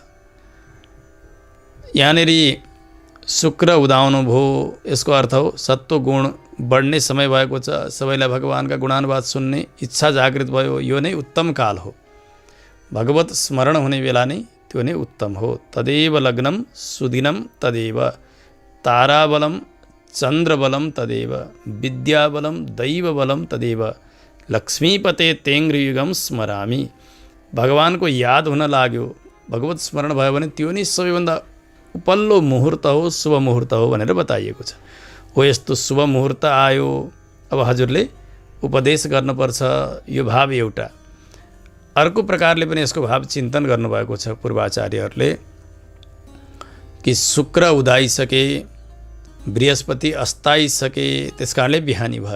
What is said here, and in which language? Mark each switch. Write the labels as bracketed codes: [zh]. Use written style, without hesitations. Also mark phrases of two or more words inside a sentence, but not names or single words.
[ne] यहाँनिर शुक्र उदाउनु भयो, यसको अर्थ हो सत्व गुण बढ्ने समय भएको छ। सबैलाई भगवानका गुणानुवाद सुन्ने इच्छा जागृत भयो। यो नै उत्तम काल हो। भगवत स्मरण हुने बेला नै त्यो नै उत्तम हो। [sa] तदेव लग्नम सुदिनम तदेव, ताराबलम चन्द्रबलम तदेव, विद्याबलम दैवबलम तदेव, लक्ष्मीपते तेङ्ग्रयुगम स्मरामी। [ne] भगवानको याद हुन लाग्यो, भगवत स्मरण भयो भने त्यो नै सबैभन्दा उपल्लो मुहुर्त हो, शुभ मुहुर्त हो भनेर बताइएको छ। हो यस्तो शुभ मुहुर्त आयो, अब हजुरले उपदेश गर्नुपर्छ। यो भाव एउटा। अर्को प्रकारले पनि यसको भाव चिन्तन गर्नुभएको छ पूर्वाचार्यहरूले कि शुक्र उदाइसके, बृहस्पति अस्ताइसके, त्यसकारणले बिहानी भयो।